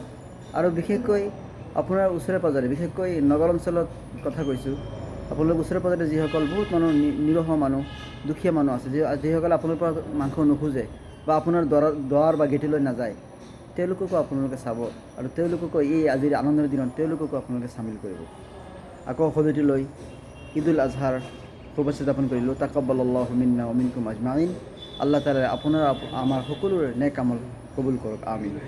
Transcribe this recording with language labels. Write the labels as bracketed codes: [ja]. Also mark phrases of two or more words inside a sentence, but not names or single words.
[as] আৰু বিশেষকৈ আপোনাৰ ওচৰে পাঁজৰে, বিশেষকৈ নগৰ অঞ্চলত কথা কৈছোঁ, আপোনালোক ওচৰে পাঁজৰে যিসকল বহুত মানুহ নিৰহ মানুহ, দুখীয়া মানুহ আছে, যিসকলে আপোনাৰ পৰা মাংস নোখোজে বা আপোনাৰ দুৱাৰ বা গেটলৈ নাযায়, তেওঁলোককো আপোনালোকে চাব আৰু তেওঁলোককো এই আজিৰ আনন্দৰ দিনত তেওঁলোককো আপোনালোকে চামিল কৰিব। আকৌ সদৌতি লৈ ঈদ উল আজহাৰ শুভেচ্ছা জ্ঞাপন কৰিলোঁ। [ar] تقبل الله منا ومنكم أجمعين. [as] আল্লাহ তাআলা আপোনাৰ আমাৰ সকলোৰে নেক আমল কবুল কৰক, আমিন।